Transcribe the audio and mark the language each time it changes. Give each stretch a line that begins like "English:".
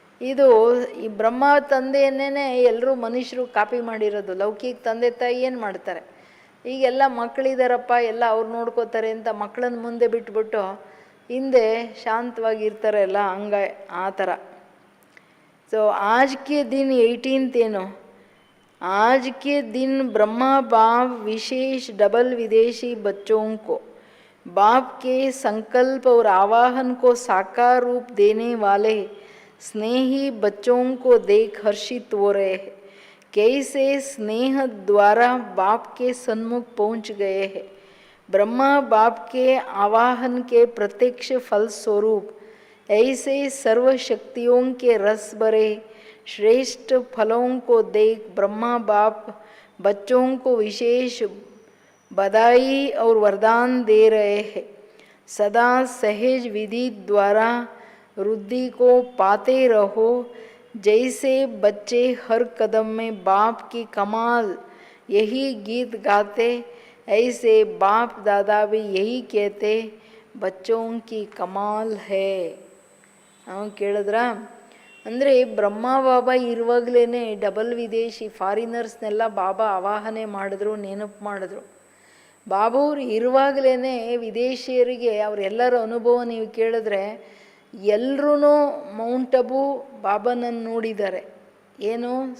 Kannada: ಇದು ಈ ಬ್ರಹ್ಮ ತಂದೆಯನ್ನೇ ಎಲ್ಲರೂ ಮನುಷ್ಯರು ಕಾಪಿ ಮಾಡಿರೋದು. ಲೌಕಿಕ ತಂದೆ ತಾಯಿ ಏನು ಮಾಡ್ತಾರೆ? ಈಗೆಲ್ಲ ಮಕ್ಕಳಿದಾರಪ್ಪ, ಎಲ್ಲ ಅವ್ರು ನೋಡ್ಕೋತಾರೆ ಅಂತ ಮಕ್ಕಳನ್ನ ಮುಂದೆ ಬಿಟ್ಬಿಟ್ಟು ಹಿಂದೆ ಶಾಂತವಾಗಿರ್ತಾರಲ್ಲ, ಹಂಗ ಆ ಥರ.
Hindi: ಸೊ आज के दिन 18th ಏನು? आज के दिन ब्रह्मा बाप विशेष डबल विदेशी बच्चों को बाप के संकल्प और आवाहन को साकार रूप देने वाले स्नेही बच्चों को देख हर्षित हो रहे हैं. कैसे स्नेह द्वारा बाप के सन्मुख पहुँच गए हैं. ब्रह्मा बाप के आवाहन के प्रत्यक्ष फल स्वरूप ऐसे सर्व शक्तियों के रस भरे श्रेष्ठ फलों को देख ब्रह्मा बाप बच्चों को विशेष बधाई और वरदान दे रहे हैं. सदा सहज विधि द्वारा वृद्धि को पाते रहो. जैसे बच्चे हर कदम में बाप की कमाल यही गीत गाते, ऐसे बाप दादा भी यही कहते, बच्चों की कमाल है.
Kannada: ನಾವು ಕೇಳಿದ್ರ? ಅಂದರೆ ಬ್ರಹ್ಮ ಬಾಬಾ ಇರುವಾಗಲೇ ಡಬಲ್ ವಿದೇಶಿ ಫಾರಿನರ್ಸ್ನೆಲ್ಲ ಬಾಬಾ ಆವಾಹನೆ ಮಾಡಿದ್ರು, ನೆನಪು ಮಾಡಿದ್ರು. ಬಾಬಾವ್ರು ಇರುವಾಗಲೇ ವಿದೇಶಿಯರಿಗೆ ಅವರೆಲ್ಲರ ಅನುಭವ ನೀವು ಕೇಳಿದ್ರೆ ಎಲ್ಲರೂ ಮೌಂಟ್ ಅಬು ಬಾಬಾನನ್ನು ನೋಡಿದ್ದಾರೆ. ಏನು?